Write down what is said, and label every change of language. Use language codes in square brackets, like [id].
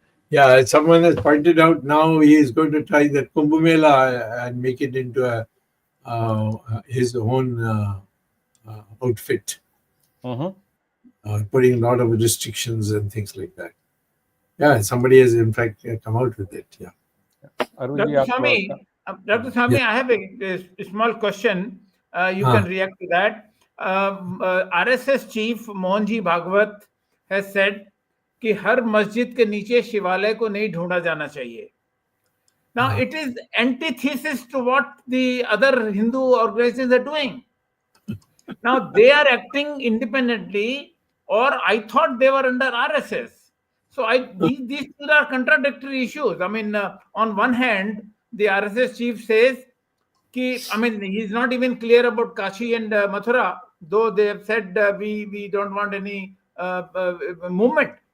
[en] Yeah, someone has pointed out now he is going to try that Kumbh Mela and make it into his own outfit. Putting a lot of restrictions and things like that. Yeah, somebody has in fact come out with it. Yeah. Dr. Swamy, I have a small question. You can react to that. RSS chief Mohanji Bhagwat has said [hi] कि हर मस्जिद के नीचे शिवालय को नहीं ढूंढा जाना चाहिए. [en] Now it is antithesis to what the other Hindu organizations are doing. Now they are acting independently, or I thought they were under RSS. So these two are contradictory issues. I mean, on one hand, the RSS chief says, he's not even clear about Kashi and Mathura, though they have said we don't want any movement.